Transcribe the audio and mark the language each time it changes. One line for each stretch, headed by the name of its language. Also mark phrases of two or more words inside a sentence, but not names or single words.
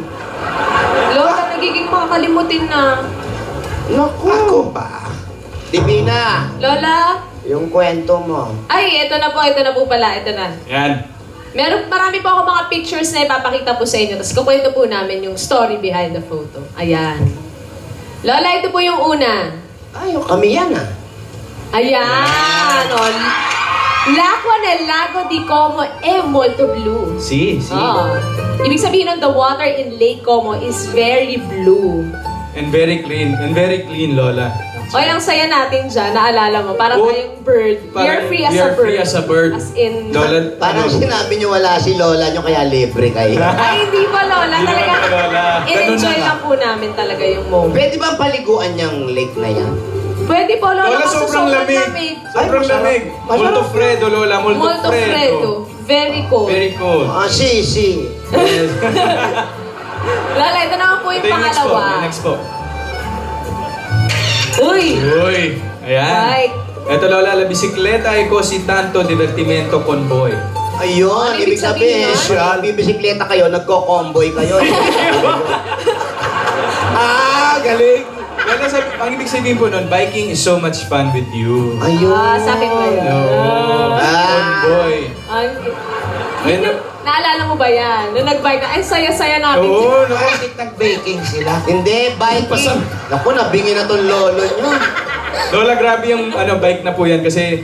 Filipino: Lola, nagiging makakalimutin na. Naku. Ako ba? Divina, Lola? yung kwento mo. Ay, ito na po pala, ito na. Yan. Marami po ako mga pictures na ipapakita po sa inyo. Tapos kukwento po namin yung
English: story behind the photo.
Filipino: Ayan. Lola, ito po yung una. Ay, kami yan ah. Ayan.
Italian: O, l'acqua nel lago di Como è molto blu. Si.
Filipino: Oh. Ibig sabihin nun,
English: the water in Lake Como is very blue. And very clean,
Filipino: Lola. Oy, ang saya natin dyan, naalala mo, parang Oh,
English: tayong bird. You're free as a bird. Free as a bird. As in...
Filipino: Lola, Parang ano? sinabi niyo wala si Lola niyo, kaya libre kayo. Ay, hindi pa, Lola. Hindi Talaga, naman, Lola. in-enjoy Ganun na. lang po namin talaga yung moment. Pwede bang paliguan niyang lake na yan? Pwede po, Lola, Lola, kasi sobrang lamig. Sobrang Ay, masarap. lamig. Masarap.
Italian: Molto freddo, Lola. Molto, Molto freddo.
English: Very cold. Very cold.
Italian: Ah, si.
English: Yes.
Filipino: Lola, ito naman po yung Ito yung next po. pangalawa. Yung next po. Uy! Uy. Ayan.
English: Right.
Filipino: Ito, Lola,
Italian: la bicicleta ay così tanto divertimento convoy.
Filipino: Ayun, Ano ibig sabihin, nun? bibisikleta kayo, nagko-comboy kayo. Galing. Lola, ang ibig sabihin po nun,
English: biking is so much fun with you.
Filipino: Ayun. Sa akin ba yun? Convoy. Ayun na. Naalala mo ba yan? Nung nag-bike na, ay saya-saya natin. Oo, naku. Bakit nag-baking sila? Hindi, biking. Naku, nabingi na tong lolo niyo. Lola, grabe yung bike na po yan kasi